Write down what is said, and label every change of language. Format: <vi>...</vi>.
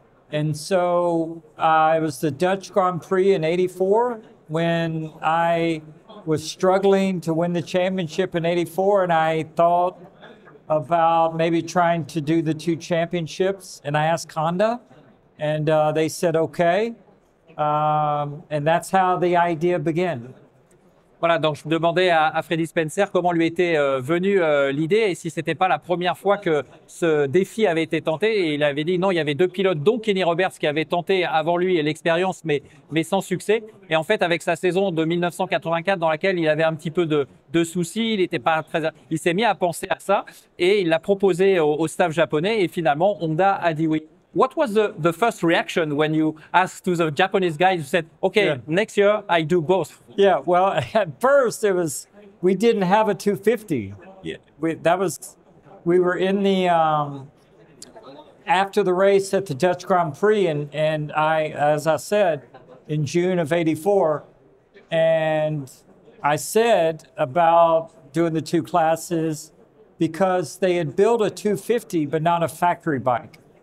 <en>And so it was the Dutch Grand Prix in '84 when I was struggling to win the championship in '84, and I thought about maybe trying to do the two championships, and I asked Honda. And they said, okay. And that's how the idea began.</en> <fr>Voilà, donc je demandais à Freddy Spencer comment lui était venue l'idée et si c'était pas la première fois que ce défi avait été tenté. Et il avait dit non, il y avait deux pilotes, dont Kenny Roberts, qui avait tenté avant lui l'expérience, mais sans succès. Et en fait, avec sa saison de 1984, dans laquelle il avait un petit peu de soucis, il s'est mis à penser à ça et il l'a proposé au staff japonais. Et finalement, Honda a dit oui.</fr> <en>What was the first reaction when you asked to the Japanese guys who said, okay, yeah, next year I do both? Yeah, well, at first we didn't have a 250. Yeah, we were in the, after the race at the Dutch Grand Prix, and I, as I said, in June of '84, and I said about doing the two classes because they had built a 250, but not a factory bike.</en>